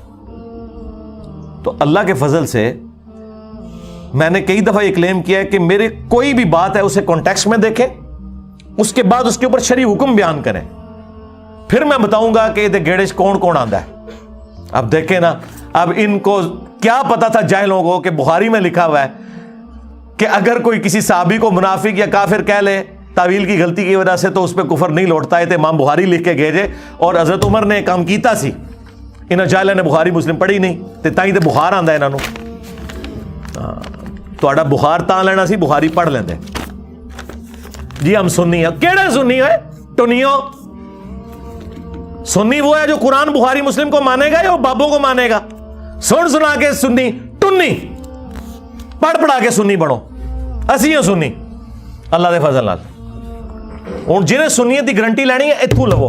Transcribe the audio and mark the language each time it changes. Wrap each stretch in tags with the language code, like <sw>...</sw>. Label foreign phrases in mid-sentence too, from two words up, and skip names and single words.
<ur>تو اللہ کے فضل سے میں نے کئی دفعہ یہ کلیم کیا ہے کہ میرے کوئی بھی بات ہے اسے کانٹیکسٹ میں دیکھیں, اس کے بعد اس کے اوپر شرعی حکم بیان کریں, پھر میں بتاؤں گا کہ</ur> <pa>یہ گیڑے کون کون آندا ہے.</pa> <ur>اب دیکھیں نا, اب ان کو کیا پتا تھا جاہلوں کو کہ بخاری میں لکھا ہوا ہے کہ اگر کوئی کسی صحابی کو منافق یا کافر کہہ لے تعویل کی غلطی کی وجہ سے تو اس پہ کفر نہیں لوٹتا ہے.</ur> <pa>تو امام بخاری لکھ کے گئے اور حضرت عمر نے کام کیتا سی, انہاں جاہلاں نے بخاری مسلم پڑھی نہیں تے تائیں تے بخار آندا انہاں نوں. تہاڈا بخار تاں لینا سی بخاری پڑھ لیندے.</pa> <ur>جی ہم سنی ہیں.</ur> <pa>کیڑا سنی ہے ٹنیو؟</pa> <ur>سنی وہ ہے جو قرآن بخاری مسلم کو مانے گا یا وہ بابوں کو مانے گا؟</ur> <pa>سن سنا کے سنی ٹنی, پڑھ پڑھا کے سنی بنو. اسی ہوں سنی اللہ دے فضل نال. ہوں جنہیں سنیت کی گارنٹی لینی ہے اتھوں لو.</pa>